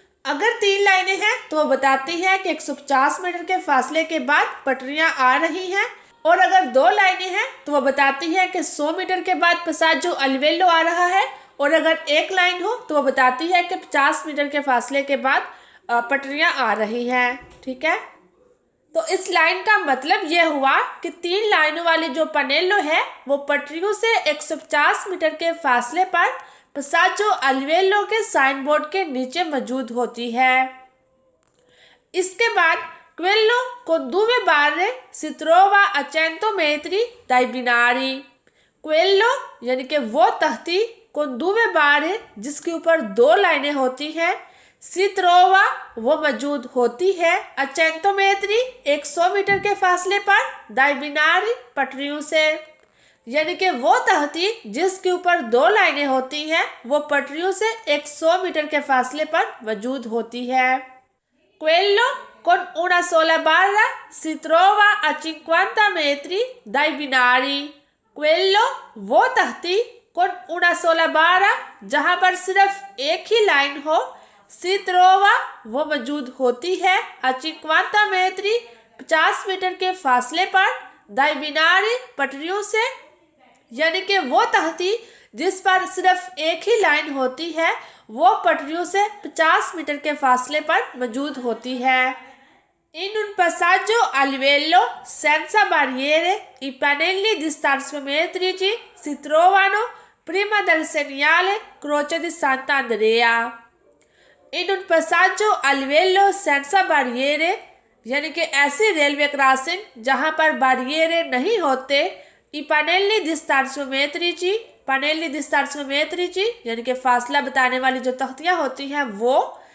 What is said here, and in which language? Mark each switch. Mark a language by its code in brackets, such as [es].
[hi] अगर 3 लाइनें हैं तो वो बताती है कि 150 मीटर के फासले के बाद पटरियां आ रही हैं, और अगर 2 लाइनें हैं तो वो बताती है कि 100 मीटर के बाद passaggio a livello आ रहा है, और अगर 1 लाइन हो तो वो बताती है कि 50 मीटर के फासले के बाद पटरियां आ रही हैं। ठीक है, तो इस लाइन का मतलब ये हुआ कि 3 लाइनों वाली जो पनेलो है वो पटरियों से 150 मीटर के फासले पर passaggio a livello के साइन बोर्ड के नीचे मौजूद होती है। इसके बाद [it] quello con 2 barre si trova a 100 metri dai binari। quello [hi] यानी कि वो तख्ती [it] con 2 barre [hi] जिसके ऊपर 2 लाइनें होती हैं, [it] si trova [hi] वो मौजूद होती है [it] a 100 metri [hi] 100 मीटर के फासले पर [it] dai binari [hi] पटरियों से, यानी कि वो तख्ती जिसके ऊपर 2 लाइनें होती हैं वो पटरियों से 100 मीटर के फासले पर मौजूद होती है। [it] quello con una sola barra si trova a 50 metri dai binari। quello [hi] वो तख्ती [it] con una sola barra [hi] जहाँ पर सिर्फ एक ही लाइन हो सित्रोवा वो मौजूद होती है। [it] A 50 metri [hi] 50 मीटर के फासले पर। [it] Dai binari [hi] पटरियों से, यानी कि वो तख्ती जिस पर सिर्फ एक ही लाइन होती है वो पटरियों से 50 मीटर के फासले पर मौजूद होती है। [it] In un passaggio a livello senza barriere i pannelli di starziometrici si trovano prima del segnale Croce di Sant'Andrea। In un passaggio a livello senza barriere [hi] यानी कि ऐसी रेलवे क्रॉसिंग जहां पर बारियरे नहीं होते। ई पनेली डिस्टार्सियोमेट्रिची, पनेली डिस्टार्सियोमेट्रिची यानी कि फासला बताने वाली जो तख्तियां होती हैं वो।